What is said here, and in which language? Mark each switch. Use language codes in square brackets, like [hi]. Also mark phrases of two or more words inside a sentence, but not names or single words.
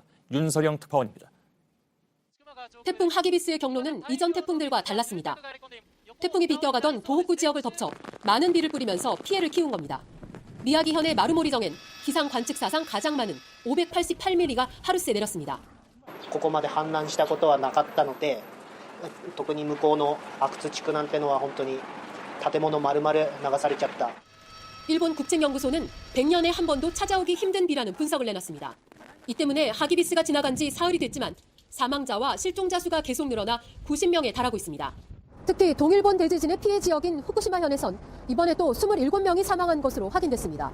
[ko] 윤서령 특파원입니다. 태풍 하기비스의 경로는 이전 태풍들과 달랐습니다. 태풍이 비껴가던 도호쿠 지역을 덮쳐 많은 비를 뿌리면서 피해를 키운 겁니다. 미야기현의 마루모리정엔 기상 관측 사상 가장 많은 588mm가 하루새 내렸습니다. [ja] ここまで氾濫したことはなかったので、特に向こうの阿久津地区なんてのは本当に建物丸々流されちゃった。 [ko] 일본 국책연구소는 100년에 한 번도 찾아오기 힘든 비라는 분석을 내놨습니다. 이 때문에 하기비스가 지나간 지 사흘이 됐지만 사망자와 실종자 수가 계속 늘어나 90명에 달하고 있습니다. 특히 동일본 대지진의 피해 지역인 후쿠시마현에선 이번에 또 27명이 사망한 것으로 확인됐습니다.